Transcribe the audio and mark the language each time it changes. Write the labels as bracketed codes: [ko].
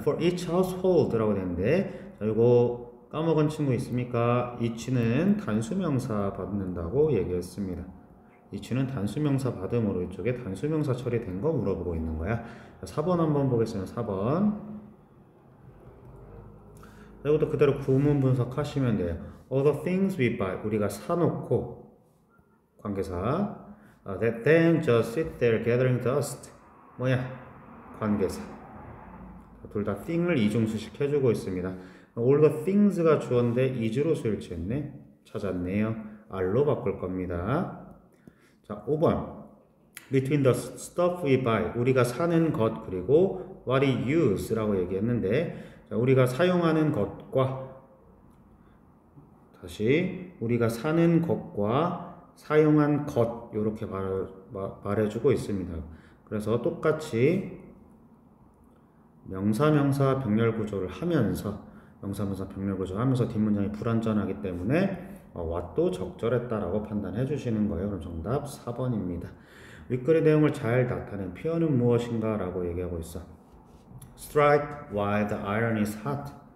[en] For each household [ko] 라고 되는데 자, 이거 까먹은 친구 있습니까? each는 단수명사 받는다고 얘기했습니다. each는 단수명사 받음으로 이쪽에 단수명사 처리된 거 물어보고 있는 거야. 자, 4번 한번 보겠습니다. 4번 이것도 그대로 구문 분석하시면 돼요. [en] All the things we buy [ko] 우리가 사놓고 관계사 [en] that then just sit there gathering dust [ko] 뭐야? 관계사 둘 다 thing을 이중수식 해주고 있습니다. [en] all the things [ko] 가 주어인데 is로 수일 취했네. 찾았네요. are로 바꿀 겁니다. 자, 5번. [en] between the stuff we buy, [ko] 우리가 사는 것 그리고 [en] what we use [ko] 라고 얘기했는데, 자, 우리가 사용하는 것과 다시 우리가 사는 것과 사용한 것 이렇게 말해주고 있습니다. 그래서 똑같이 명사 병렬 구조를 하면서 명사 병렬 구조를 하면서 뒷문장이 불완전하기 때문에 what도 적절했다라고 판단해 주시는 거예요. 그럼 정답 4번입니다. 윗글의 내용을 잘 나타낸 표현은 무엇인가 라고 얘기하고 있어. [en] Strike while the iron is hot.